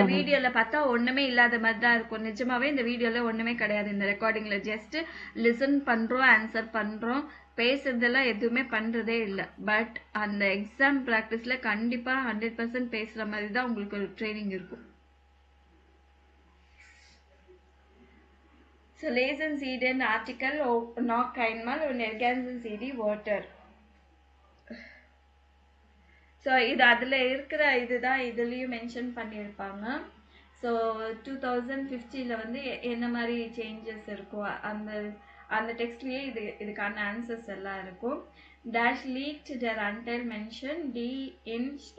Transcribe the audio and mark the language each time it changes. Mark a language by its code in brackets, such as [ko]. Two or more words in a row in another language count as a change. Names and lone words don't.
[ta] Okay. வீடியோல பார்த்தா ஒண்ணுமே இல்லாத மாதிரி தான் இருக்கும். நிஜமாவே இந்த வீடியோல ஒண்ணுமே கிடையாது. இந்த ரெக்கார்டிங்ல [en] just listen [ta] பண்றோம், ஆன்சர் பண்றோம், பேசுறதெல்லாம் எதுவுமே பண்றதே இல்லை. பட் அந்த [en] exam practice [ta] கண்டிப்பா 100% பேசுற மாதிரி தான் உங்களுக்கு ஒரு ட்ரைனிங் இருக்கும். [de] So lesen Sie den Artikel noch einmal und ergänzen Sie die Wörter. [ta] ஸோ இது அதில் இருக்கிற இதுதான் இதுலேயும் மென்ஷன் பண்ணியிருப்பாங்க. ஸோ 2050 வந்து என்ன மாதிரி சேஞ்சஸ் இருக்கும் அந்த அந்த டெக்ஸ்ட்லேயே இதுக்கான ஆன்சர்ஸ் எல்லாம் இருக்கும். டேஷ் லீக்ட் டர் அன்டைல் மென்ஷன் டி இன்